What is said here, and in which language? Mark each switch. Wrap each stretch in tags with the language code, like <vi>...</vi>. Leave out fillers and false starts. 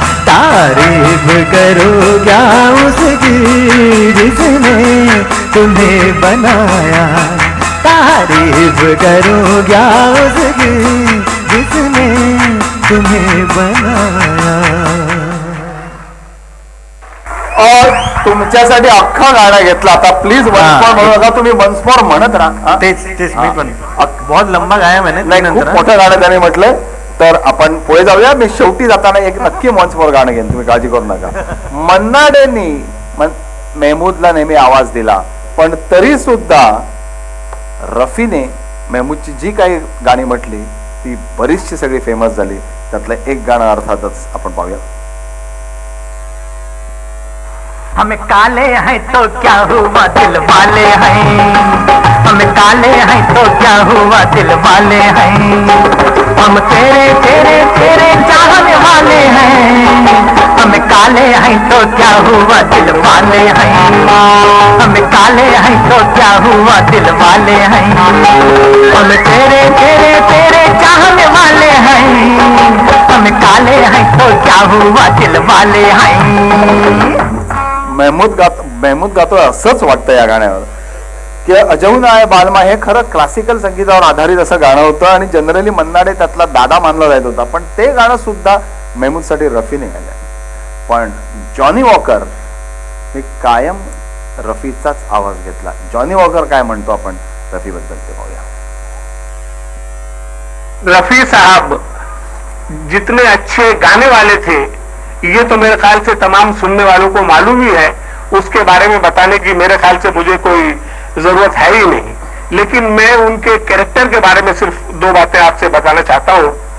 <hi>तारीफ करूं क्या उसकी जिसने तुम्हें बनाया। तारीफ करूं क्या उसकी जिसने तुम्हें बनाया।</hi> <mr>और तुमच्यासाठी अख्खा गाणं घेतला आता, प्लीज वन्स मोर म्हणू नका, तुम्ही वन्स मोर म्हणत राहा. तेच मी पण हा.</mr> <hi>बहुत लंबा गाया मैंने.</hi> <mr>नाही, खूप मोठं गाणं त्याने म्हटलंय. तर आपण पुढे जाऊया. मी शेवटी जाताना एक नक्की वन्स मोर गाणं घेईन, तुम्ही काळजी करू नका. मन्ना डेनी मेहमूदला नेहमी आवाज दिला, पण तरी सुद्धा रफीने मेहमूदची जी काही गाणी म्हटली ती बरीचशी सगळी फेमस झाली. त्यातलं एक गाणं अर्थातच आपण पाहूया.</mr> <hi>हम काले हैं तो क्या हुआ दिल वाले हैं, हम काले हैं तो क्या हुआ दिल वाले हैं, हम तेरे तेरे तेरे चाहने वाले हैं। हम काले हैं तो क्या हुआ दिल वाले हैं। हम काले हैं तो क्या हुआ दिल वाले हैं। हम तेरे तेरे तेरे चाहने वाले हैं। हम काले हैं तो क्या हुआ दिल वाले हैं।</hi> <mr>महमूद गातो असंच वाटतं या गाण्यावर की अजहून आहे बालमा हे खरं क्लासिकल संगीतावर आधारित असं गाणं होतं आणि जनरली मन्नाडे त्यातला दादा मानला जात होता, पण ते गाणं सुद्धा महमूदसाठी रफीने गायलं. पण जॉनी वॉकर हे कायम रफीचाच आवाज घेतला. जॉनी वॉकर काय म्हणतो आपण रफीबद्दल ते पाहूया.</mr> <hi>रफी साहब जितने अच्छे गाने वाले थे ये तो मेरे ख्याल से तमाम सुनने वालों को मालूम ही है, उसके बारे में बताने की मेरे ख्याल से मुझे कोई जरूरत है ही नहीं. लेकिन मैं उनके कैरेक्टर के बारे में सिर्फ दो बातें आपसे बताना चाहता हूँ.</hi>